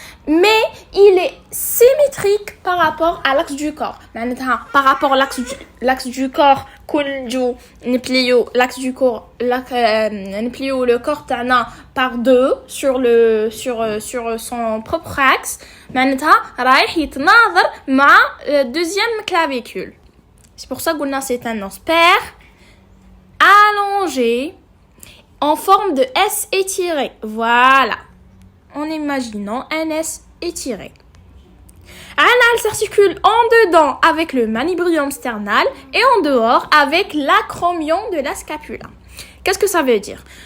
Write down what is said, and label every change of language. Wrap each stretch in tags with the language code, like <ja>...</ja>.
<fr>Mais il est symétrique par rapport à l'axe du corps. Par rapport à l'axe du corps,</fr> <ar>نبليو</ar> <fr>l'axe du corps, نبليو le corps</fr> <ar>تاعنا</ar> <fr>par deux sur son propre axe.</fr> <ar>رايح يتناظر مع</ar> <fr>deuxième clavicule. C'est pour ça que c'est un os pair allongé en forme de S étiré. Voilà. En imaginant un S étiré. Elle s'articule en dedans avec le manubrium sternal et en dehors avec l'acromion de la scapula. Qu'est-ce que ça veut dire?</fr>